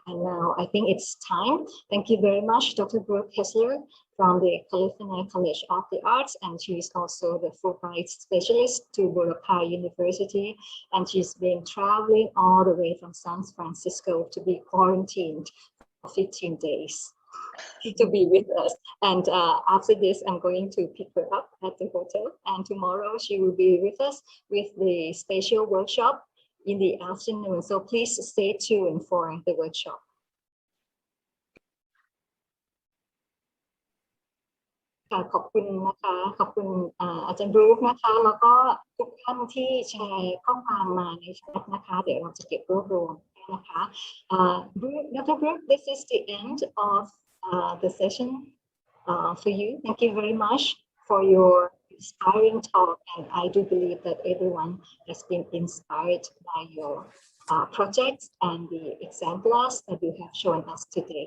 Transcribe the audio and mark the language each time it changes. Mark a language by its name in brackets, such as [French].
[English] And now I think it's time. Thank you very much, Dr. Brooke Hessler from the California College of the Arts, and she is also the Fulbright specialist to Burapha University, and she's been traveling all the way from San Francisco to be quarantined for 15 days to be with us. And after this, I'm going to pick her up at the hotel, and tomorrow she will be with us with the spatial workshop in the afternoon. So please stay tuned for the workshop. [Thai] ขอบคุณนะคะขอบคุณอาจารย์บรูคนะคะแล้วก็ทุกท่านที่แชร์ข้อความมาในแชทนะคะเดี๋ยวเราจะเก็บรวบรวมนะคะ Dr. [English] Brooke, this is the end of the session for you. Thank you very much for your inspiring talk, and I do believe that everyone has been inspired by your projects and the examples that you have shown us today.